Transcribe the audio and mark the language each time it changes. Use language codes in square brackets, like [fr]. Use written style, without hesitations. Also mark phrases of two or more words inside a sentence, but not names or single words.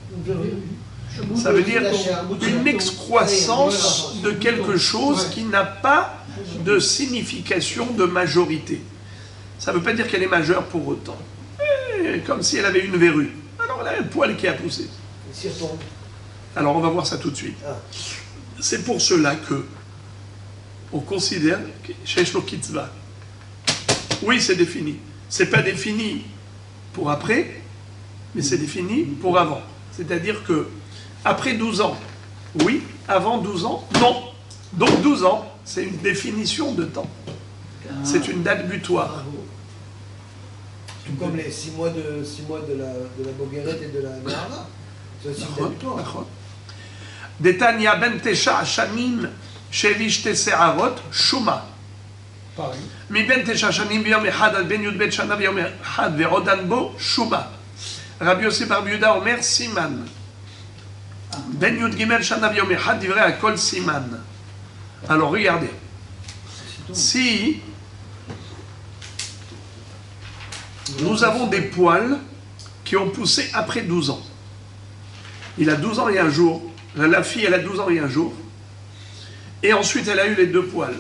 [fr] Ça veut dire une excroissance de quelque chose qui n'a pas de signification de majorité. Ça ne veut pas dire qu'elle est majeure pour autant. Comme si elle avait une verrue. Alors elle a un poil qui a poussé. Si elle tombe. Alors on va voir ça tout de suite. Ah. C'est pour cela que on considère que [he] שש לו קצבה. [fr] Oui, c'est défini. C'est pas défini pour après, mais c'est défini pour avant. C'est-à-dire que après 12 ans, oui, avant 12 ans, non. Donc 12 ans, c'est une définition de temps. C'est une date butoir. Tout comme les 6 mois de la Boguerette et de la Nahara. C'est aussi une date butoir. [he] נכון. דתניא בן 9 שנים שהביא 2 שערות, שומה. [fr] Pareil. [he] מבין 9 שנים ביום אחד עד בן י"ב שנה ביום אחד ועודן בו, שומה. רבי יוסי בר יהודה אומר סימן. בן י"ג שנה ביום אחד דברי הכל סימן. [fr] Alors regardez. Si nous avons des poils qui ont poussé après 12 ans, il a 12 ans et un jour, la fille elle a 12 ans et un jour, et ensuite elle a eu les 2 poils.